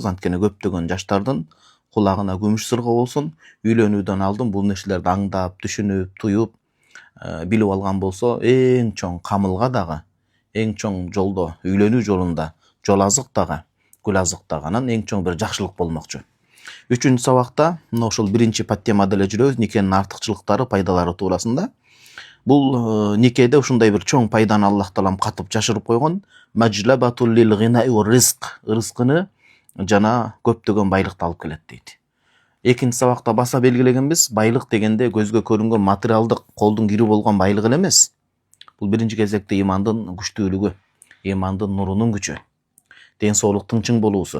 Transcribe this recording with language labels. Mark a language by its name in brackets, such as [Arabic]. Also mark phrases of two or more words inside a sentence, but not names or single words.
[Kyrgyz] Анткени көптөгөн жаштардын кулагына күмүш сырга болсун, үйлөнүүдөн алдын бул нерселерди аңдап, түшүнүп, туюп билип алган болсо, эң чоң камылга дагы, эң чоң жолдо, үйлөнүү жолунда жол азык дагы, гүл азык дагы, анан эң чоң бир жакшылык болмокчу. Үчүнчү сабакта мына ошол биринчи подтемада эле жүрөбүз, никенин артыкчылыктары, пайдалары туурасында. Бул никеде ушундай бир чоң пайданы Аллах Таалам катып жашырып койгон. [Arabic] مجلبة للغنى والرزق, [Kyrgyz] рызкыны жана көптөгөн байлыкты алып келет дейт. Экинчи сабакта баса белгилегенбиз, байлык дегенде көзгө көрүнгөн материалдык колдун кири болгон байлык эле эмес. Бул биринчи кезекте имандын күчтүүлүгү, имандын нурунун күчү, ден соолуктун чың болуусу.